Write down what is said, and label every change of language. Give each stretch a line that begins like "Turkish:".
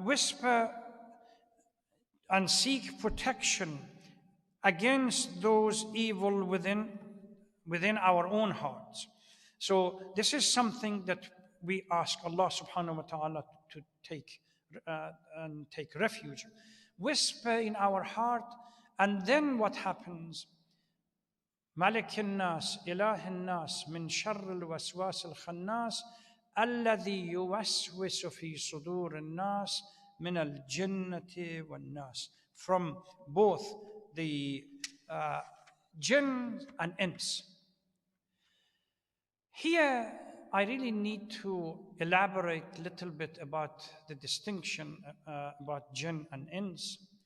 English: Whisper and seek protection against those evil within our own hearts. So this is something that we ask Allah subhanahu wa ta'ala to take refuge. Whisper in our heart, and then what happens?
Arabic: ملك الناس إله الناس من شر الوسواس الخناس الذي يوسوس في صدور الناس من الجنة والناس.
English: From both the jinn and ins. Here, I really need to elaborate a little bit about the distinction about jinn and ins.